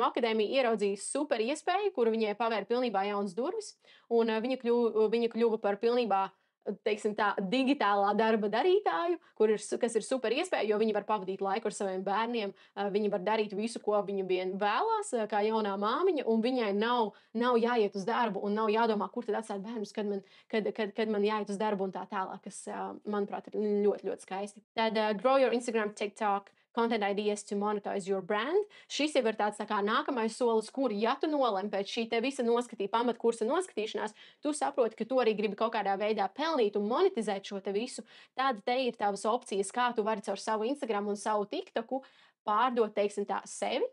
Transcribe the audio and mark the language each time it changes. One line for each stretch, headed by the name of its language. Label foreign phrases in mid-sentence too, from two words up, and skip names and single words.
Latvian: akadēmiju ieraudzīja super iespēju, kuru viņai pavēra pilnībā jaunas durvis, un viņa kļuva par pilnībā, teiksim tā, digitālā darba darītāju, kas ir super iespēja, jo viņi var pavadīt laiku ar saviem bērniem, viņi var darīt visu, ko viņa vien vēlās, kā jaunā māmiņa, un viņai nav jāiet uz darbu un nav jādomā, kur tad atstāt bērnus, kad man jāiet uz darbu un tā tālāk, kas, manuprāt, ir ļoti, ļoti skaisti.
English: Tad grow your Instagram, TikTok, content ideas to monetize your brand.
Latvian: Šis jau ir tāds tā kā nākamais solis, kur, ja tu nolem pēc šī te visa pamatkursa noskatīšanās, tu saproti, ka tu arī gribi kaut kādā veidā pelnīt un monetizēt šo te visu, tad te ir tavas opcijas, kā tu vari caur savu Instagram un savu TikToku pārdot, teiksim tā, sevi.